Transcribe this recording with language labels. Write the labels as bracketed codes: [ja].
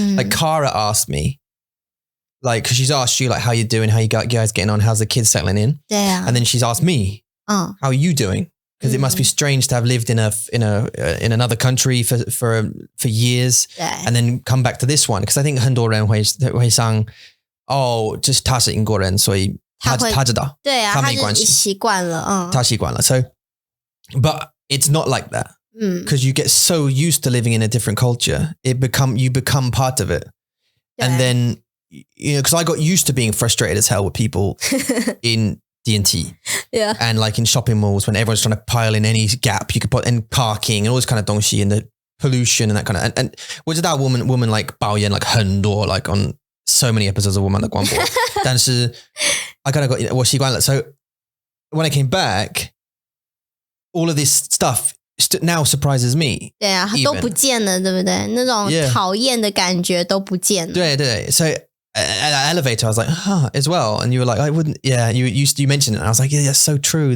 [en] Like Cara asked me, like, because she's asked you like how you doing, how you guys getting on, how's the kids settling in? [zh] 对啊。 [en] And then she's asked me, how are you doing? Because it must be strange to have lived in another country for years and then come back to this one. Because I think [zh] 很多人会想就是他是英国人，所以他知道，对啊，他没关系，习惯了，他习惯了。 [en] So, but it's not like that. Because you get so used to living in a different culture, you become part of it. And then, because I got used to being frustrated as hell with people in D&T. Yeah. And like in shopping malls when everyone's trying to pile in any gap you could put in parking and all this kind of 东西 and the pollution and that kind of and [zh] 我知道 [en] woman like [zh] 抱怨 [en] like [zh] 很多 [en] like on so many episodes of woman [zh] 的广播但是 [en] I kind of got [zh] 我习惯了 [en] so when I came back all of this stuff now surprises me. [zh] 对啊，都不见了，对不对？那种讨厌的感觉都不见了。对对 [en] so at that elevator, I was like, as well. And you were like, I wouldn't, you mentioned it. And I was like, yeah, that's so true.